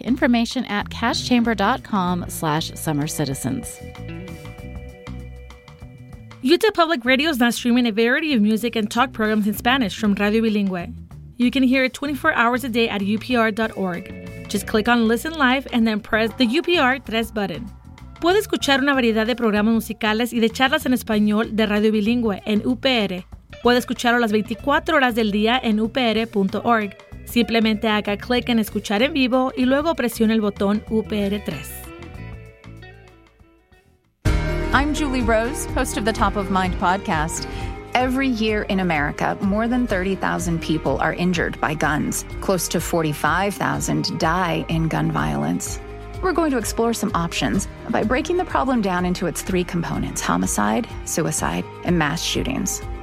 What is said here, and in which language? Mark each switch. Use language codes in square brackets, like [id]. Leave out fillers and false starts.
[en] Information at cashchamber.com/summercitizens. Utah Public Radio is now streaming a variety of music and talk programs in Spanish from Radio Bilingüe. You can hear it 24 hours a day at upr.org. Just click on Listen Live and then press the UPR 3 button. [es] Puede escuchar una variedad de programas musicales y de charlas en español de Radio Bilingüe en UPR. Puede escucharlo las 24 horas del día en upr.org. Simplemente haga clic en Escuchar en Vivo y luego presione el botón UPR 3. [en] I'm Julie Rose, host of the Top of Mind podcast. Every year in America, more than 30,000 people are injured by guns. Close to 45,000 die in gun violence. We're going to explore some options by breaking the problem down into its three components: homicide, suicide, and mass shootings.